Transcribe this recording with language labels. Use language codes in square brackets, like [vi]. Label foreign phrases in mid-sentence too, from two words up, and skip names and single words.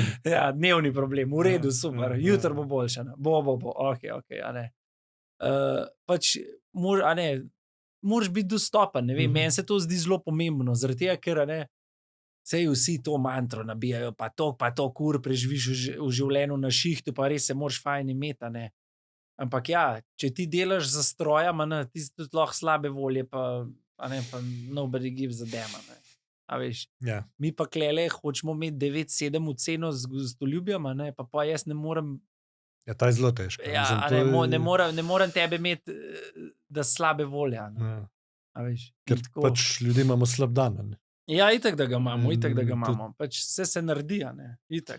[sl] Ja, dnevni problem, v redu, super, jutro bo boljše, bo, ok, pač, moraš biti dostopen, ne vem, meni se to zdi zelo pomembno, zaradi tega, ker, sej vsi to mantro nabijajo, pa to kur preživiš v življenju na šihtu, pa res se moraš fajn imeti, ampak ja, če ti delaš za stroja, ti si tudi lahko slabe volje, pa [en] nobody gives a damn. [sl] A veš, Ja. mi pa klele hočemo imeti 9-7 v ceno z gostoljubjem, pa jaz ne morem. Ja, ta je zelo težka. Ja, ne morem tebe imeti, da slabe volje. Ja. A veš, Ker pač ljudje imamo slab dan. Ne? Ja, itak, da ga imamo. Pač vse se naredi, itak.